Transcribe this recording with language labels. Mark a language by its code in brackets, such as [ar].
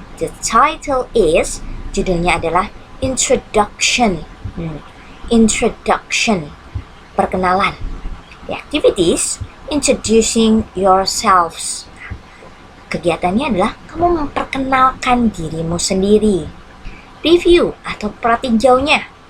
[en] The title is, [id] judulnya adalah [en] Introduction. [id] Introduction, perkenalan. [en] The activities, introducing yourselves. [id] Kegiatannya adalah kamu memperkenalkan dirimu sendiri. Review atau pratinjaunya.